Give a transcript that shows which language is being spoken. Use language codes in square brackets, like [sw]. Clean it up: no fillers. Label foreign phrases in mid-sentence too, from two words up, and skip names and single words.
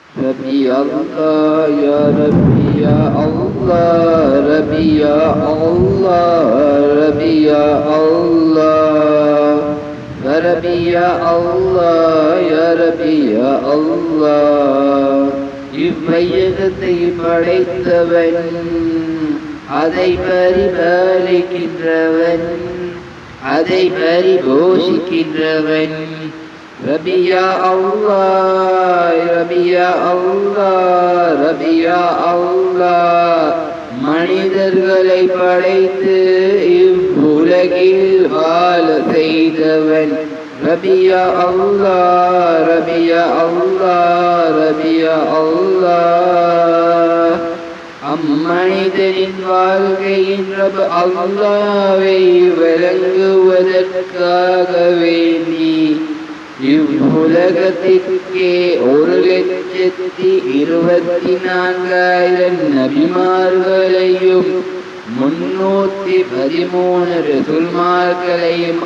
[ar] ربي الله يا ربي يا الله ربي يا الله ربي يا الله ربي يا الله يا ربي يا الله இவ்வையகத்தை [ta] படைத்தவன் அதை பரிபாலிக்கின்றவன் அதை பரிபோஷிக்கின்றவன் [ar] ربي يا الله ربي يا الله ربي يا الله [ta] மனிதர்களை படைத்து இவ்வுலகில் வாழ செய்தவன் [ar] ربي يا الله ربي يا الله ربي يا [ta] الله அம்மனிதனின் வாழ்க்கையின் ரப் அல்லாஹ்வை விளங்குவதற்காக வேண்டி இவ்வுலகத்திற்கே 1,24,000 நபிமார்களையும் 313 ரசூல்மார்களையும்